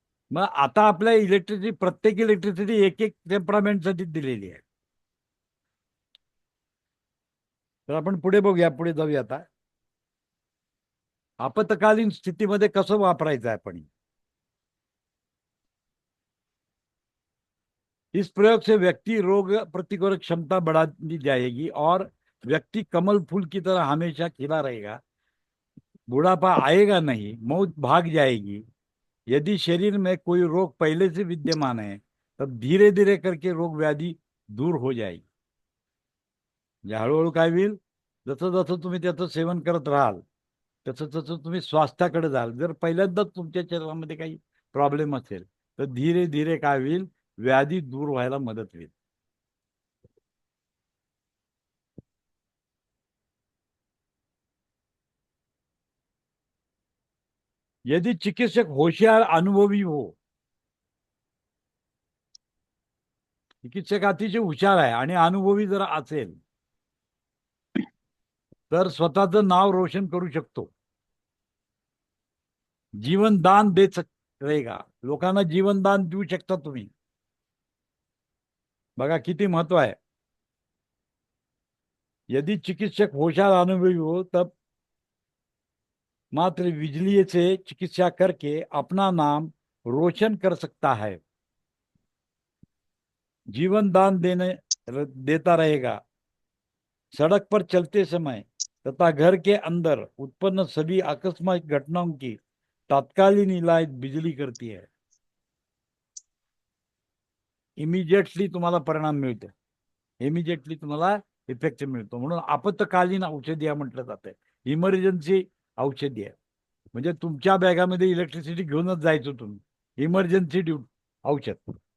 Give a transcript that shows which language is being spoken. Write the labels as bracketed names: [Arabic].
[Marathi] मग आता आपल्या इलेक्ट्रिसिटी, प्रत्येक इलेक्ट्रिसिटी 1-1 टेम्परामेंट साठी दिलेली आहे. तर आपण पुढे बघूया, पुढे जाऊया. आता आपत्कालीन स्थितीमध्ये कसं वापरायचं आहे आपण. [Hindi] इस प्रयोग से व्यक्ति रोग प्रतिरोधक क्षमता बढ़ा दी जाएगी और व्यक्ति कमल फूल की तरह हमेशा खिला रहेगा. बुढ़ापा आएगा नहीं, मौत भाग जाएगी. यदि शरीर में कोई रोग पहले से विद्यमान है, तब धीरे धीरे करके रोग व्याधि दूर हो जाएगी. [Marathi] हळूहळू काय होईल, जसं जसं तुम्ही त्याचं सेवन करत राहाल, तसं तसं तुम्ही स्वास्थ्याकडे जाल. जर पहिल्यांदाच तुमच्या शरीरामध्ये काही प्रॉब्लेम असेल, तर धीरे धीरे काय होईल, व्याधी दूर व्हायला मदत होईल. [Hindi] यदि चिकित्सक होशियार अनुभवी हो, [Marathi] चिकित्सक अतिशय हुशार आहे आणि अनुभवी जर असेल तर स्वतःचं नाव रोशन करू शकतो. [Hindi] जीवन दान दे रहेगा, [Marathi] लोकांना जीवन दान देऊ शकता तुम्ही. बघा किती महत्व आहे. [Hindi] यदि चिकित्सक होशियार अनुभवी हो तब मात्र बिजली से चिकित्सा करके अपना नाम रोशन कर सकता है. जीवन दान देता रहेगा. सड़क पर चलते समय तथा घर के अंदर उत्पन्न सभी आकस्मिक घटनाओं की तात्कालीन इलाज बिजली करती है. [Marathi] इमिजिएटली तुम्हाला परिणाम मिळतो, इमिजिएटली तुम्हाला इफेक्ट मिळतो. म्हणून आपत्कालीन औषधी म्हटलं जातं. इमर्जन्सी औषधी आहे. म्हणजे तुमच्या बॅगामध्ये इलेक्ट्रिसिटी घेऊनच जायचं तुम्ही. इमर्जन्सी औषध.